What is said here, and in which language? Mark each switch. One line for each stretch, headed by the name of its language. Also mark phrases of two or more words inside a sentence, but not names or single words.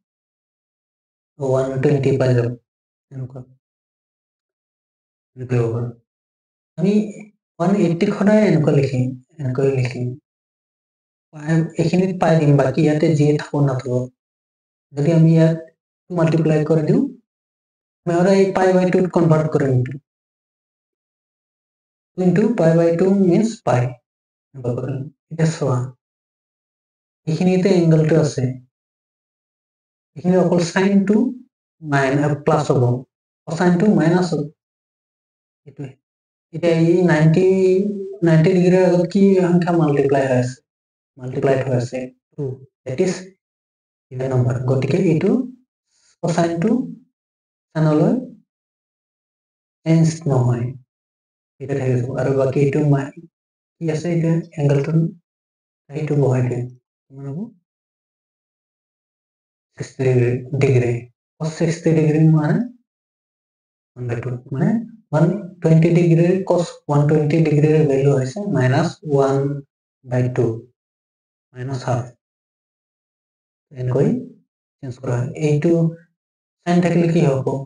Assamese: 120 পাই যাব এনেকুৱা আমি 180 সদায় এনেকৈ লিখিম এইখিনিত পাই দিম বাকি ইয়াতে যি থাকো নাথাকো যদি আমি ইয়াত মাল্টিপ্লাই কৰি দিওঁ আমি সদায়
English: pi by 2
Assamese: কনভাৰ্ট কৰিম
English: into pi by 2 means pi
Assamese: এটা চোৱা এইখিনিতে এংগলটো আছে এইখিনি অকল sin টো মাইনাস প্লাস হ'ব sin টো মাইনাস হ'ব এইটো এতিয়া এই 90 ডিগ্ৰীৰ আগত কি সংখ্যা মাল্টিপ্লাইড হৈ আছে 2
English: that is even number
Assamese: গতিকে এইটো cosine টো সানলৈ চেঞ্জ নহয় এটা থাকিব আৰু বাকি এইটো কি আছে এইটো এংগলটো এইটো বহাই দিম কিমান হ'ব 60 ডিগ্ৰী cos 60 ডিগ্ৰী মানে 1/2 মানে 120 ডিগ্ৰীৰ cos 120 ডিগ্ৰীৰ ভ্যালু হৈছে -1/2
English: minus half
Assamese: এনেকৈ চেঞ্জ কৰা এইটো sin থাকিলে কি হ'ব